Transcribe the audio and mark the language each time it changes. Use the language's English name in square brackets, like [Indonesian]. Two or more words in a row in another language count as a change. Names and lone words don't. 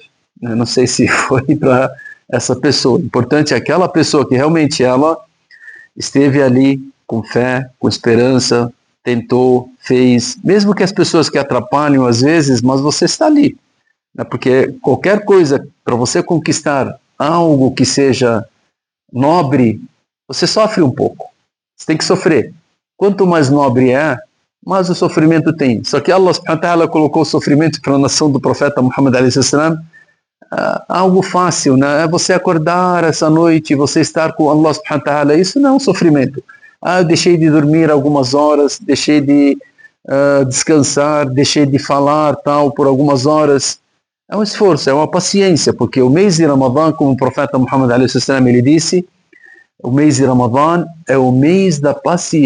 [Portuguese] Eu não sei se foi para essa pessoa. O importante é aquela pessoa que realmente ela esteve ali com fé, com esperança, tentou, fez, mesmo que as pessoas que atrapalham às vezes, mas você está ali, né? Porque qualquer coisa, para você conquistar algo que seja nobre, você sofre um pouco, você tem que sofrer. Quanto mais nobre é, mais o sofrimento tem. Só que [Arabic] الله سبحانه وتعالى [Portuguese] colocou o sofrimento para a nação do profeta Muhammad a.s. Algo fácil, né? É você acordar essa noite, você estar com [Arabic] الله سبحانه وتعالى, [Portuguese] isso não é um sofrimento. Eu deixei de dormir algumas horas, deixei de descansar, deixei de falar tal por algumas horas. É um esforço, é uma paciência, porque o mês de Ramadã, como o profeta Muhammad a.s. ele disse, o mês de Ramadã é o mês da paciência.